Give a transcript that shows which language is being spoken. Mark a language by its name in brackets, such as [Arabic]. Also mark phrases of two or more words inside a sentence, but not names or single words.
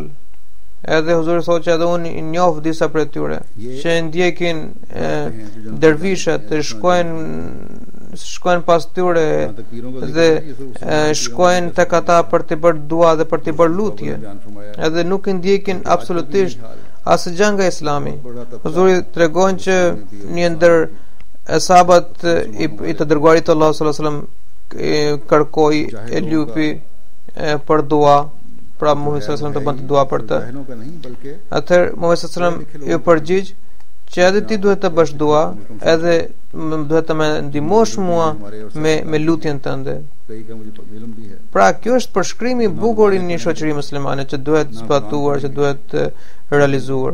[Albanian] Edhe huzuri thotë që edhe unë I njoh disa prej tyre që ndjekin dervishat, shkojnë pas tyre dhe shkojnë tek ata për të bërë dua dhe për të bërë lutje, edhe nuk I ndjekin absolutisht asgjë nga Islami. Huzuri tregon që një ndër sahabat I të dërguarit Allah [Arabic] صلى الله عليه وسلم [Albanian] kërkoi e lupi për dua pra Muhamedi sallallahu alaihi wasallam të bënte dua për të. Atëherë Muhamedi [Arabic] صلى الله عليه وسلم [Albanian] ju përgjigj që edhe ti duhet të bësh dua, edhe duhet të më ndihmosh mua me lutjen tënde. Pra kjo është përshkrimi i bukur i një shoqërie muslimane që duhet zbatuar, që duhet realizuar.